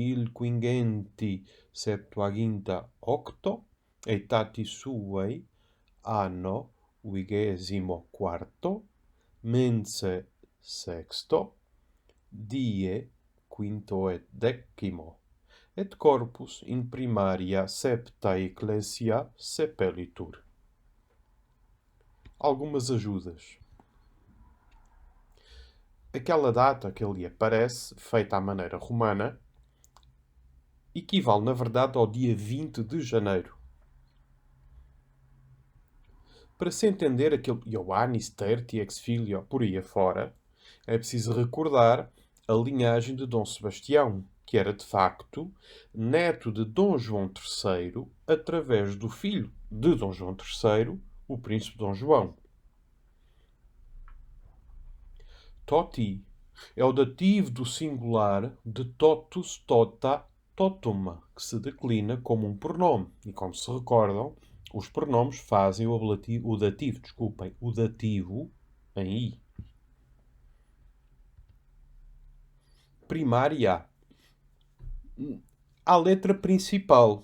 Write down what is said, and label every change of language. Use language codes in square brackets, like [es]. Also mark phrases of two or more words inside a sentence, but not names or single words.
[la] 1578, aetatis suae, anno 24, mense sexto, die quinto et decimo, et corpus in primaria septa ecclesia sepelitur. [pt] Algumas ajudas. Aquela data que ali aparece, feita à maneira romana, equivale, na verdade, ao dia 20 de janeiro. Para se entender aquele [la] Ioannis tertii ex filio [pt] por aí afora, é preciso recordar a linhagem de Dom Sebastião, que era, de facto, neto de Dom João III, através do filho de Dom João III, o príncipe Dom João. Toti é o dativo do singular de [la] totus, tota, totum, [pt] que se declina como um pronome. E como se recordam, os pronomes fazem o dativo em i. Primária. A letra principal.